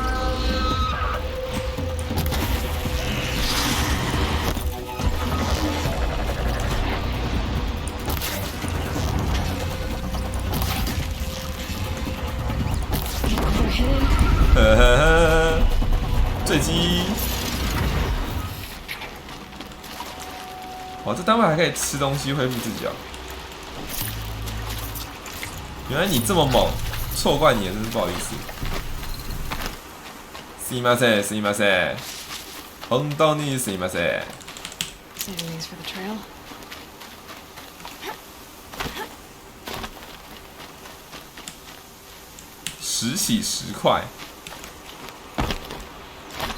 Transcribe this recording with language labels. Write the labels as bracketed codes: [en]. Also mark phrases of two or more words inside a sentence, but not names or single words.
[zh] 呵呵呵，坠机！哇，这单位还可以吃东西恢复自己啊！原来你这么猛，错怪你了，真是不好意思。 [ja] すいません、すいません。本当にすいません。 [en] Saving these for the trail. [zh] 10洗10块。